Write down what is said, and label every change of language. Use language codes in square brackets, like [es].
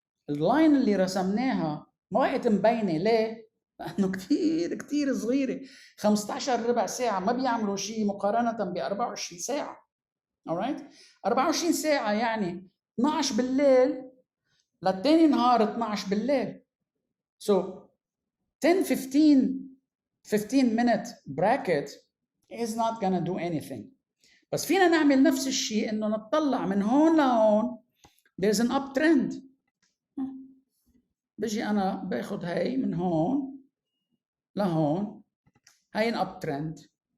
[ar] اللاين اللي رسمناها ما بقت مبينة. ليه؟ لأنه كتير صغيرة. 15 ربع ساعة ما بيعملوا شيء مقارنة ب 24 ساعة. alright؟ 24 ساعة يعني 12 بالليل للتاني نهار 12 بالليل. [en] So 15 minute bracket is not gonna do anything. [ar] بس فينا نعمل نفس الشيء انه نطلع من هون لهون. [en] there's an uptrend. [ar] بجي انا باخذ هاي من هون لهون، هاي an uptrend.